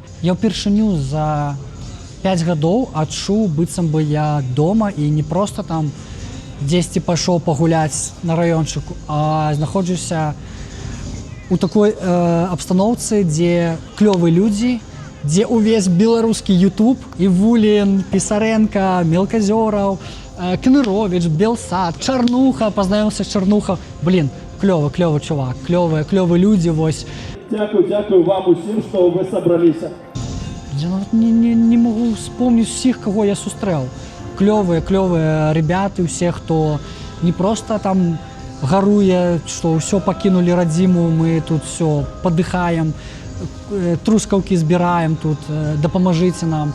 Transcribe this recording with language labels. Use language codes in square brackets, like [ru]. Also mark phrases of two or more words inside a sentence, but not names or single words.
[be] Я ўпершыню за 5 гадоў адчуў, быццам бы я дома і не проста там дзесьці пайшоў пагуляць на раёнчыку, а знаходжуся у такой абстаноўцы, дзе клёвыя людзі, дзе ўвесь беларускі YouTube, Івулін, Пісаренка, Мелказёраў, Кенерович, Белсад, Чарнуха, [uk] познайомився з Чарнуха. Блін, кльовий чувак, кльові люди, ось. Дякую вам усім, що ви зібралися. Я навіть не можу вспомнити всіх, кого я зустрів. Кльові ребята, всі, хто не просто там горує, що все покинули родиму, ми тут все подихаємо, трускавки збираємо тут, допоможіть нам.